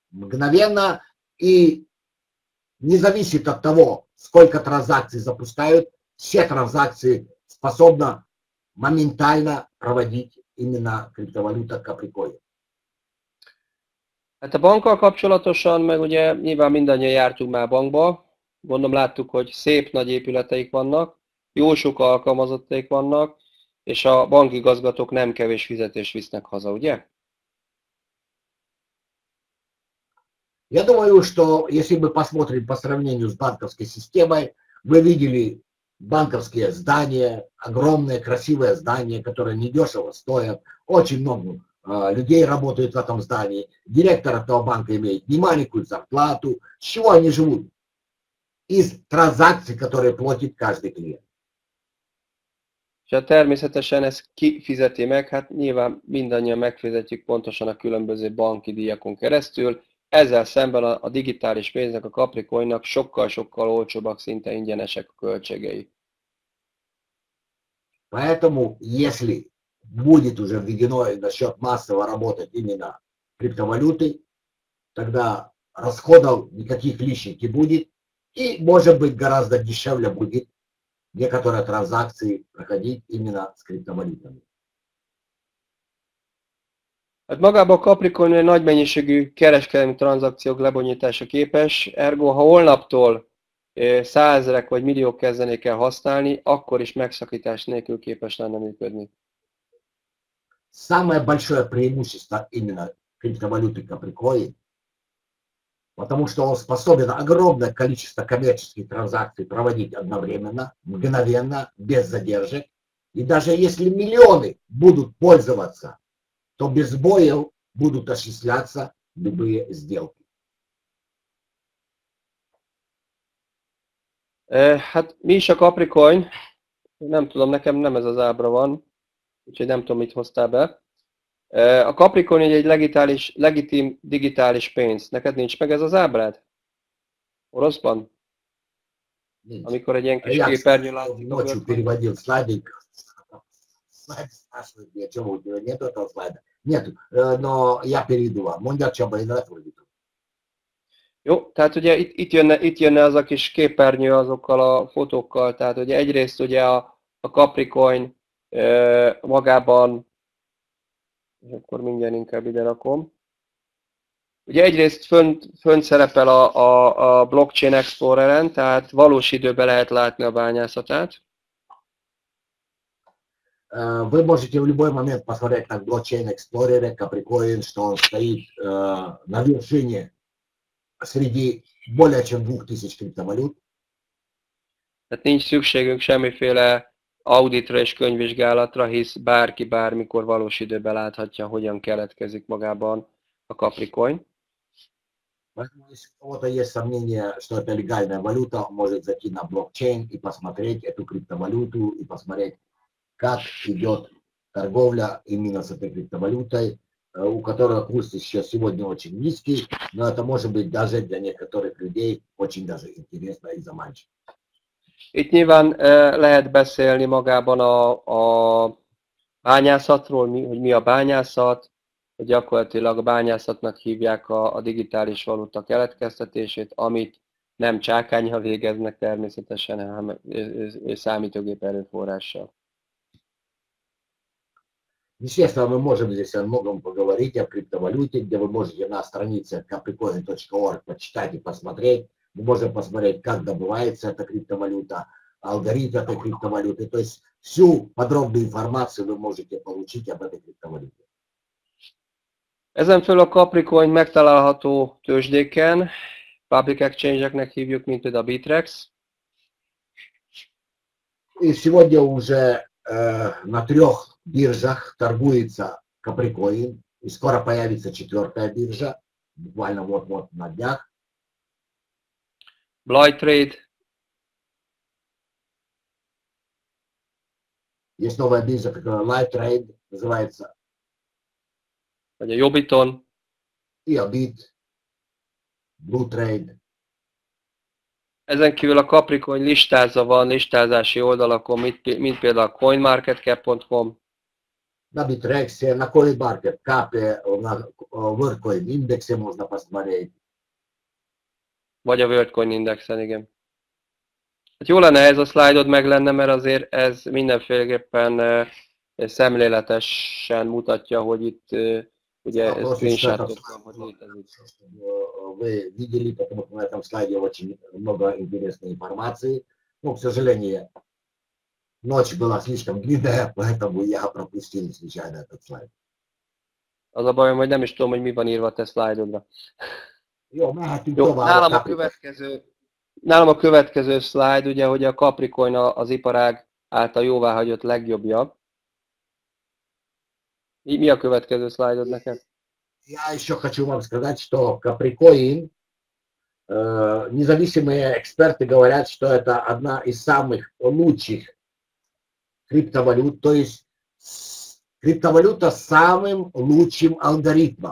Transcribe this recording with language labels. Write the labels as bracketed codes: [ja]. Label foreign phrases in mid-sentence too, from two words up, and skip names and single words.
[ru] и не зависит от того, сколько транзакций запускают, все транзакции способна моментально проводить именно криптовалюта Capricoin. [hu] Hát a bankkal kapcsolatosan, meg ugye nyilván mindannyian jártunk már bankba, Gondolom láttuk, hogy szép nagy épületeik vannak, jó sok alkalmazottaik vannak, és a bankigazgatók nem kevés fizetést visznek haza, ugye? [ru] Я думаю, что если мы посмотрим по сравнению с банковской системой, вы видели банковские здания, огромные красивые здания, которые недешево стоят, очень много людей работают в этом здании, директор этого банка имеет немаленькую зарплату, с чего они живут? Из транзакций, которые платит каждый клиент. [hu] És hát természetesen ez ki fizeti meg? Hát nyilván mindannyian megfizetjük pontosan a különböző banki díjakon keresztül. Ezzel szemben a digitális pénznek, a Capricoinnak sokkal-sokkal olcsóbbak, szinte ingyenesek a költségei. [ru] Поэтому, если будет уже введено насчет массово работать именно криптовалюты, тогда расходов никаких лишних не будет, и, может быть, garazdă дешевле будет некоторые транзакции проходить именно с криптовалютами. [hu] Hát magában a Capricorn egy nagy mennyiségű kereskedelmi tranzakciók lebonyítása képes, ergo ha holnaptól százezrek vagy milliók kezdenék el használni, akkor is megszakítás nélkül képes lenne működni. [ru] Самое большое преимущество именно криптовалюты Capricoin, потому что он способен огромное количество коммерческих транзакций проводить одновременно, мгновенно, без задержек. И даже если миллионы будут пользоваться, то без сбоев будут осуществляться любые сделки. [hu] Hát mi is a Capricorn? Nem tudom, nekem nem ez az ábra van, úgyhogy nem tudom, mit hoztál be. A Capricorn egy legitim digitális pénz. Neked nincs meg ez az ábrád? Oroszban? Nincs. Amikor egy ilyen kis [ru] Я, [hu] képernyő [ru] кстати, [hu] látszik. [ru] ночью переводил слайдик. Слайд спрашивает меня, чего у тебя нет этого слайда? Нет, но я перейду вам. [hu] Mondja Csaba, én lefordítom. Jó, tehát ugye itt jönne az a kis képernyő azokkal a fotókkal, tehát ugye egyrészt ugye a Capricorn magában, és akkor mindjárt inkább ide rakom. Ugye egyrészt fönt szerepel a Blockchain Explorer-en, tehát valós időben lehet látni a bányászatát. [ru] Вы можете в любой момент посмотреть на блокчейн Explorer, Capricoin, что он стоит на вершине sреди более чем 2000 криптовалют. [hu] Tehát nincs szükségünk semmiféle auditra és könyvvizsgálatra, hisz bárki bármikor valós időben láthatja, hogyan keletkezik magában a Capricoin. [ru] Поэтому, если у кого-то есть сомнение, что это легальная валюта, он может зайти на блокчейн и посмотреть эту криптовалюту, и посмотреть, как идет торговля именно с этой криптовалютой, у которой курс сейчас сегодня очень низкий, но это может быть даже для некоторых людей очень даже интересно и заманчиво. [hu] Itt nyilván lehet beszélni magában a bányászatról, hogy mi a bányászat, hogy gyakorlatilag a bányászatnak hívják a digitális valuta keletkeztetését, amit nem csákánnyal végeznek természetesen, hanem számítógép erőforrással. [ru] Естественно, мы можем здесь о многом поговорить, о криптовалюте, где вы можете на странице capricoin.org почитать и посмотреть. Мы можем посмотреть, как добывается эта криптовалюта, алгоритм этой криптовалюты. То есть всю подробную информацию вы можете получить об этой криптовалюте. [hu] Ezen föl a Capricoin megtalálható tőzsdéken, [en] public exchange- [hu] eknek hívjuk, mint például a Bittrex. [ru] И сегодня уже на 3 биржах торгуется Capricoin, и скоро появится 4-я биржа, буквально вот-вот на днях. Blytrade. Есть новая биржа, которая Live Trade называется, [hu] Vagy a Jobbiton. [ru] и Bit, Blue Trade. [hu] Ezen kívül a Capricoin van listázási oldalakon, mint például a coinmarketcap.com. [ru] На Bittrex, на CoinMarketCap, на WorldCoin индексе можно посмотреть. [hu] Vagy a WorldCoin Indexen, igen. Hát jó lenne, ez a szlájdod meg lenne, mert azért ez mindenféleképpen szemléletesen mutatja, hogy itt ugye screenshotot van, hogy létezik. [ru] вы видели, потому что на этом слайде очень много интересной информации. Но, к сожалению, ночь была слишком длинная, поэтому я пропустил случайно этот слайд. [hu] Az a bajom, hogy nem is tudom, hogy mi van írva a te szlájdodra. Jó, mehetünk Jó, tovább. nálam a következő szlájd, ugye, hogy a Capricorn az iparág által jóváhagyott legjobbja. Mi a következő szlájdod neked? [ru] Я еще хочу вам сказать, что Capricorn, независимые эксперты говорят, что это одна из самых лучших криптовалют, то есть криптовалюта с самым лучшим алгоритмом.